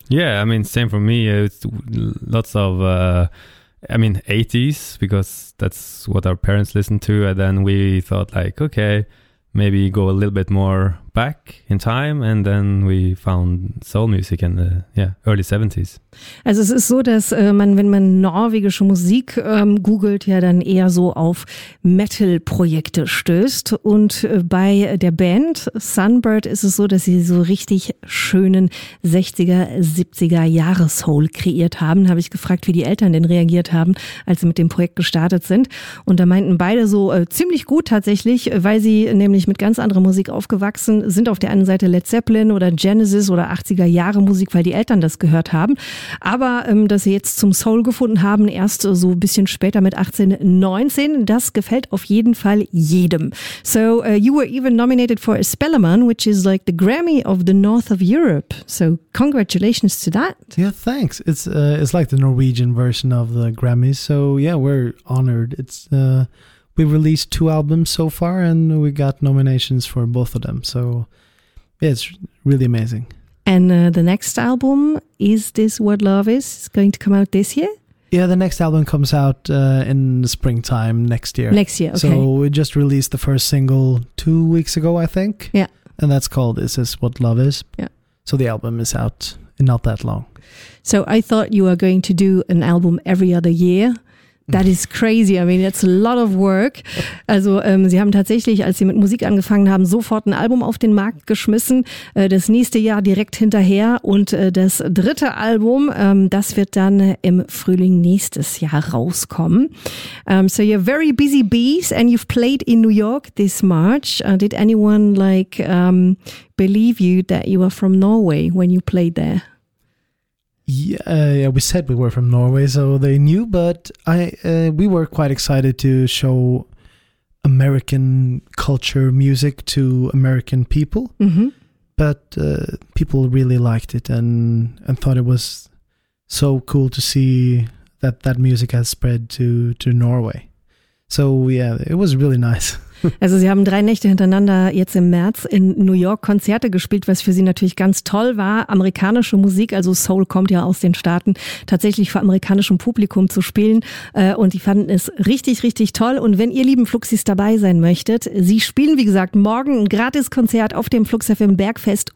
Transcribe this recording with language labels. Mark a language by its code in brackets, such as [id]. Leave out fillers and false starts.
[en] Yeah, I mean, same for me. It's lots of, 80s, because that's what our parents listened to. And then we thought like, okay, maybe go a little bit more back in time. And then we found soul music in the early 70s. [de] Also es ist so, dass wenn man norwegische Musik googelt, ja dann eher so auf Metal-Projekte stößt. Und bei der Band Sunbird ist es so, dass sie so richtig schönen 60er, 70er Jahres-Soul kreiert haben. Da habe ich gefragt, wie die Eltern denn reagiert haben, als sie mit dem Projekt gestartet sind. Und da meinten beide so ziemlich gut tatsächlich, weil sie nämlich mit ganz anderer Musik aufgewachsen sind. Auf der einen Seite Led Zeppelin oder Genesis oder 80er Jahre Musik, weil die Eltern das gehört haben. Aber dass sie jetzt zum Soul gefunden haben, erst so ein bisschen später mit 18, 19, das gefällt auf jeden Fall jedem. [en] So, you were even nominated for a Spellman, which is like the Grammy of the North of Europe. So, congratulations to that. Yeah, thanks. It's like the Norwegian version of the Grammys. So, yeah, we're honored. We released 2 albums so far and we got nominations for both of them. So, yeah, it's really amazing. And the next album, Is This What Love Is, is going to come out this year? Yeah, the next album comes out in the springtime next year. Next year, okay. So we just released the first single 2 weeks ago, I think. Yeah. And that's called Is This What Love Is. Yeah. So the album is out in not that long. So I thought you were going to do an album every other year. That is crazy. I mean, it's a lot of work. [de] Also sie haben tatsächlich, als sie mit Musik angefangen haben, sofort ein Album auf den Markt geschmissen. Das nächste Jahr direkt hinterher. Und das dritte Album, das wird dann im Frühling nächstes Jahr rauskommen. [en] So you're very busy bees and you've played in New York this March. Did anyone like believe you that you were from Norway when you played there? Yeah, we said we were from Norway, so they knew, but we were quite excited to show American culture music to American people, but people really liked it and thought it was so cool to see that music has spread to Norway. So yeah, it was really nice. [de] Also sie haben 3 Nächte hintereinander jetzt im März in New York Konzerte gespielt, was für sie natürlich ganz toll war. Amerikanische Musik, also Soul kommt ja aus den Staaten, tatsächlich vor amerikanischem Publikum zu spielen. Und die fanden es richtig, richtig toll. Und wenn ihr lieben Fluxis dabei sein möchtet, sie spielen wie gesagt morgen ein Gratiskonzert auf dem Flux FM Bergfest.